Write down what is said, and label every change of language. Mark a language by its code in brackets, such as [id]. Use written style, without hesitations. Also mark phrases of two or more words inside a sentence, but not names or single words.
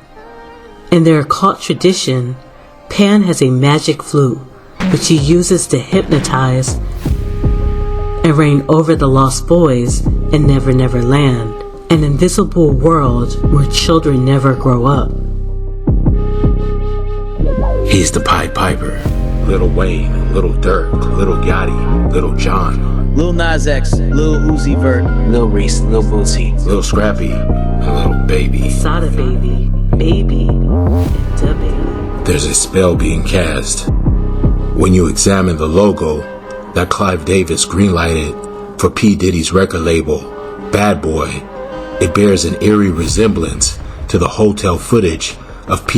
[en] In their occult tradition, Pan has a magic flute, which he uses to hypnotize and reign over the lost boys in Never Never Land, an invisible world where children never grow up. He's the Pied Piper. Lil Wayne, Lil Durk, Lil Gotti, Lil Jon, Lil Nas X, Lil Uzi Vert, Lil Reese, Lil Bootsy, Lil Scrappy, and Lil Baby. Sada Baby, Baby, and Da Baby. There's a spell being cast. When you examine the logo that Clive Davis greenlighted for P. Diddy's record label, Bad Boy, it bears an eerie resemblance to the hotel footage of P.